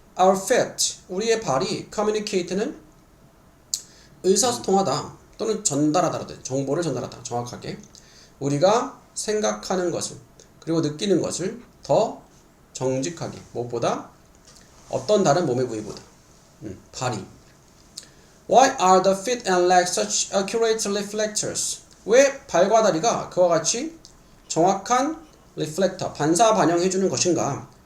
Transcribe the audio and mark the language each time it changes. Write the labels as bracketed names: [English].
[English] Our feet, [Korean] 우리의 발이 communicate는 의사소통하다 또는 전달하다. 정보를 전달하다. 정확하게 우리가 생각하는 것을 그리고 느끼는 것을 더 정직하게 무엇보다 어떤 다른 몸의 부위보다 발이. [English] Why are the feet and legs such accurate reflectors? [Korean] 왜 발과 다리가 그와 같이 정확한 reflector, 반사 반영해주는 것인가?